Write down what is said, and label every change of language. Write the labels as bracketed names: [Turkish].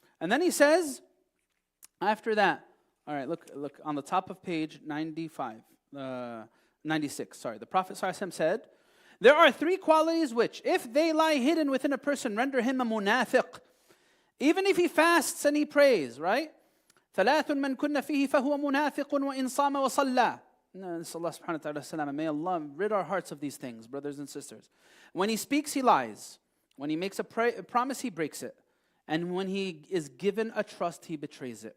[English] And then he says, after that, all right, look on the top of page 96, the Prophet ﷺ said, there are three qualities which, if they lie hidden within a person, render him a munafiq. Even if he fasts and he prays, right? [Arabic] ثلاث من كن فيه فهو منافق وإن صام وصلى. [English] May Allah rid our hearts of these things, brothers and sisters. When he speaks, he lies. When he makes a promise, he breaks it. And when he is given a trust, he betrays it.